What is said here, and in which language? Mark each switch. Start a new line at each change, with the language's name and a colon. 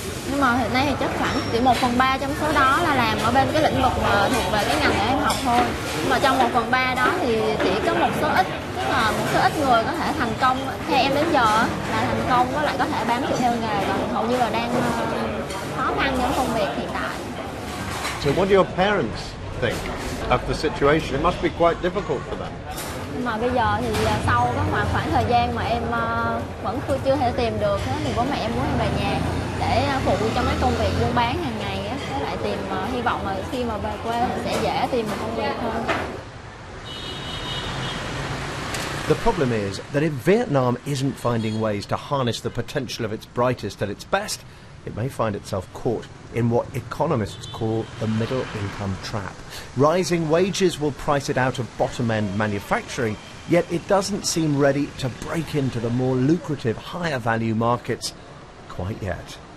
Vietnamese: Nhưng mà hiện nay thì chắc khoảng chỉ 1/3 trong số đó là làm ở bên cái lĩnh vực mà thuộc về cái ngành để em học thôi. Nhưng mà trong 1/3 đó thì chỉ có một số ít, tức là một số ít người có thể thành công theo em đến giờ là thành công với lại có thể bám trụ theo nghề, còn hầu như là đang khó khăn trong công việc hiện tại.
English: So what do your parents think of the situation? It must be quite difficult for them.
Vietnamese: Nhưng mà bây giờ thì sau cái khoảng thời gian mà em vẫn chưa thể tìm được thì bố mẹ em muốn em về nhà để phụ trong cái công việc buôn bán hàng ngày á, với lại tìm hy vọng là khi mà về quê thì sẽ dễ tìm một công việc hơn.
English: The problem is that if Vietnam isn't finding ways to harness the potential of its brightest at its best, it may find itself caught in what economists call the middle income trap. Rising wages will price it out of bottom-end manufacturing, yet it doesn't seem ready to break into the more lucrative, higher value markets quite yet.